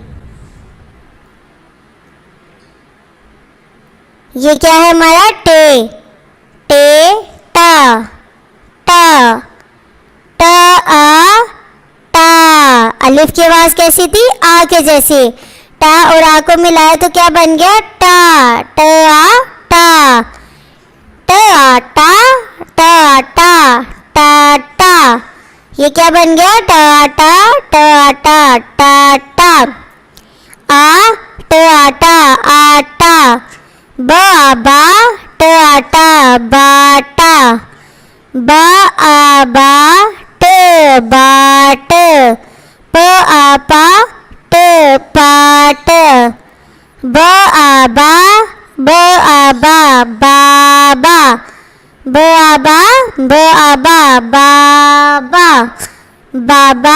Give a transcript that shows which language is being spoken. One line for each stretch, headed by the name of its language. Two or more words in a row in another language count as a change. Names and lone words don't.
Urdu: یہ کیا ہے ہمارا؟ ٹے، ٹے ٹا، ٹا ٹا آ ٹا۔ الف کی آواز کیسی تھی؟ آ کے جیسی، ٹا اور آ کو ملایا تو کیا بن گیا؟ ٹا، ٹا آ ٹا، ٹا آ ٹا، ٹا آ ٹا، ٹا ٹا۔ یہ کیا بن گیا؟ ٹا ٹا، ٹا ٹا، ٹا ٹا۔ آ ٹا ٹا آٹا، با با ٹا ٹا باٹا، با آ با ٹ باٹ، پ آ پا ٹ پاٹ، ب آ با ب آ با بابا، ب آ با ب آ با بابا، بابا۔